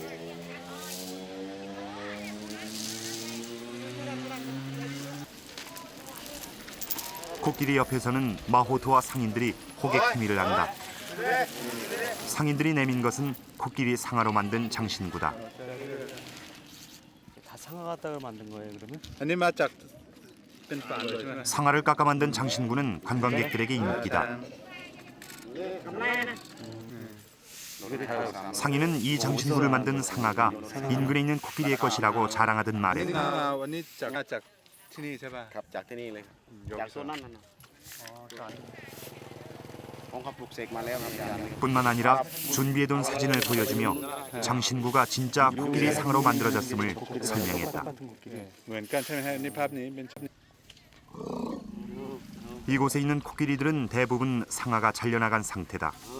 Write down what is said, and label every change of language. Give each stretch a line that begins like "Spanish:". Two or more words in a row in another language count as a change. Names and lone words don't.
Korean: 코끼리 옆에서는 마호토와 상인들이 호객 행위를 한다. 상인들이 내민 것은 코끼리 상아로 만든 장신구다. 다 상아 갖다가 만든 거예요, 그러면?
Thai: อันนี้มาจากเป็นฝานเลยใช่ไหม
Korean: 상아를 깎아 만든 장신구는 관광객들에게 인기다. 상인은 이 장신구를 만든 상아가 인근에 있는 코끼리의 것이라고 자랑하듯
Thai: นี่
Korean: 말했다.
Thai: มาวันนี้จากที่นี่ใช่ป่ะ ครับจากที่นี่เลยครับจากโซนนั้นนะของเขาปลูกเสกมาแล้วครับอาจารย์
Korean: 뿐만 아니라 준비해둔 사진을 보여주며 장신구가 진짜 코끼리 상아로 만들어졌음을 설명했다.
Thai: เหมือนกันใช่ไหมฮะนี่ภาพนี้เป็น
Korean: 이곳에 있는 코끼리들은 대부분 상아가 잘려나간 상태다.